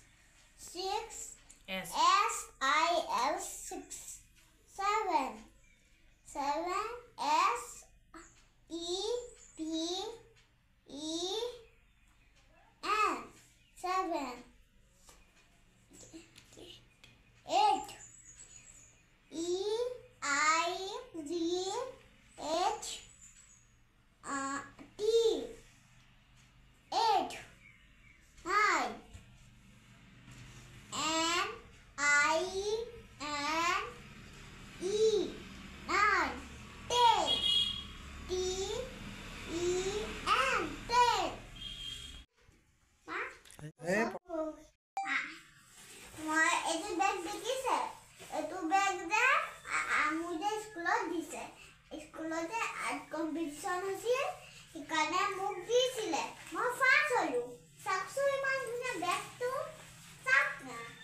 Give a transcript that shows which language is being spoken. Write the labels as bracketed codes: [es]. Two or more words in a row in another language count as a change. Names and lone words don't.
[en] S-I-L 6 7 S-E-P-E-N 7 8 E-I-G-H-T 8 9 N-I-N-E 9 10 T-E-N 10 [as] মই এইটো বেগ দেখিছে এইটো বেগ যে মোৰ যে স্কুলত দিছে স্কুলতে [en] art competition [as] হৈছিল সেইকাৰণে মোক দিছিলে মই ফাৰ্ষ্ট হ'লোঁ চাওকচোন ইমান ধুনীয়া বেগটো চাওক না